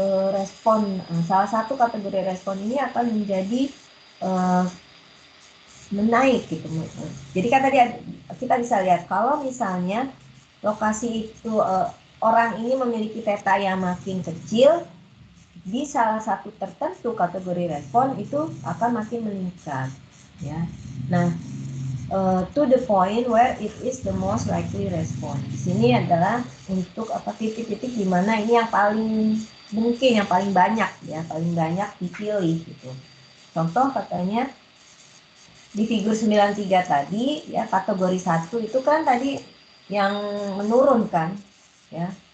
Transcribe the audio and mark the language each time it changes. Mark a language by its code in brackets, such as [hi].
[id] respon, salah satu kategori respon ini akan menjadi menaik gitu. Jadi kan tadi kita bisa lihat kalau misalnya lokasi itu orang ini memiliki theta yang makin kecil, di salah satu tertentu kategori respon itu akan makin meningkat, ya. [en] Nah, to the point where it is the most likely response. [id] Di sini adalah untuk titik-titik di mana ini yang paling mungkin, yang paling banyak, ya, paling banyak dipilih gitu. Contoh katanya di figur 93 tadi, ya, kategori 1 itu kan tadi yang menurun kan, ya.